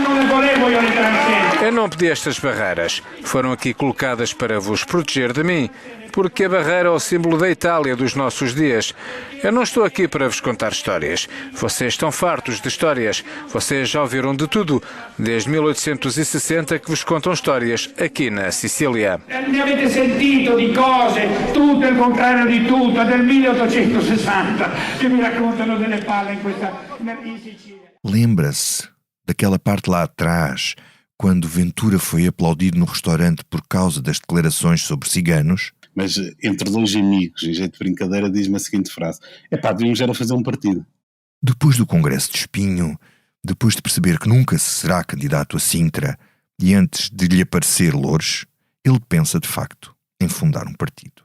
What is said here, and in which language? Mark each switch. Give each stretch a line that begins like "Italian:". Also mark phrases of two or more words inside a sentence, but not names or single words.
Portuguese: Eu não pedi estas barreiras. Foram aqui colocadas para vos proteger de mim, porque a barreira é o símbolo da Itália dos nossos dias. Eu não estou aqui para vos contar histórias. Vocês estão fartos de histórias. Vocês já ouviram de tudo, desde 1860 que vos contam histórias aqui na Sicília.
Italian: Ne avete sentito di cose, tutto il contrario di tutto, del 1860, che mi raccontano delle palle in Sicilia.
Portuguese: Lembra-se daquela parte lá atrás, quando Ventura foi aplaudido no restaurante por causa das declarações sobre ciganos? Mas entre dois amigos, em jeito de brincadeira, diz-me a seguinte frase: devíamos era fazer um partido. Depois do Congresso de Espinho, depois de perceber que nunca se será candidato a Sintra e antes de lhe aparecer Loures, ele pensa de facto em fundar um partido.